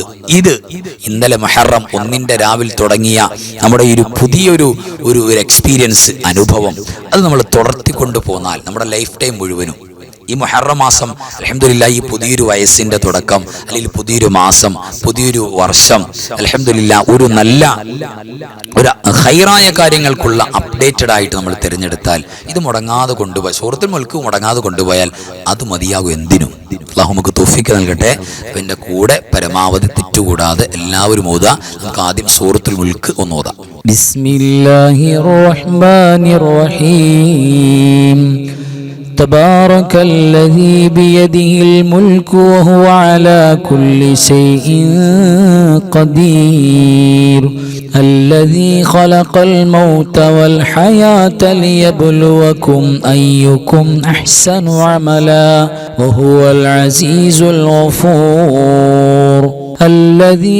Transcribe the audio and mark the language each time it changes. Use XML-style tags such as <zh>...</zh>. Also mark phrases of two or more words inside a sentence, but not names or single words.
<ml>ഇത് ഇന്നലെ മുഹറം 1 രാവിൽ തുടങ്ങിയ നമ്മുടെ ഒരു പുതിയൊരു എക്സ്പീരിയൻസ്, അനുഭവം, അത് നമ്മൾ തുടർത്തിക്കൊണ്ടു പോന്നാൽ നമ്മുടെ</ml> <en>life time</en> <ml>മുഴുവനും ഈ മുഹറം മാസം അൽഹംദുലില്ലാഹ്, ഈ പുതിയൊരു വയസ്സിന്റെ തുടക്കം, അല്ലെങ്കിൽ പുതിയൊരു മാസം, പുതിയൊരു വർഷം, അൽഹംദുലില്ലാഹ്, ഒരു നല്ല ഒരു ഖൈറായ കാര്യങ്ങൾക്കുള്ള അപ്ഡേറ്റഡ് ആയിട്ട് നമ്മൾ തിരഞ്ഞെടുത്താൽ ഇത് മുടങ്ങാതെ കൊണ്ടുപോയി, സൂറത്തുൽ മുൽക്ക് മുടങ്ങാതെ കൊണ്ടുപോയാൽ അത് മതിയാകും എന്തിനും. അല്ലാഹു നമുക്ക് തൗഫീഖ് നൽകട്ടെ. പിന്നെ കൂടെ പരമാവധി തെറ്റുകൂടാതെ എല്ലാവരും ഓതുക. നമുക്ക് ആദ്യം സൂറത്തുൽ മുൽക്ക് ഒന്ന് ഓതാം.</ml> <ar>بسم الله الرحمن الرحيم. تبارك الذي بيده الملك وهو على كل شيء قدير الذي خلق الموت والحياة ليبلوكم أيكم أحسن عملا وهو العزيز الغفور الذي</ar>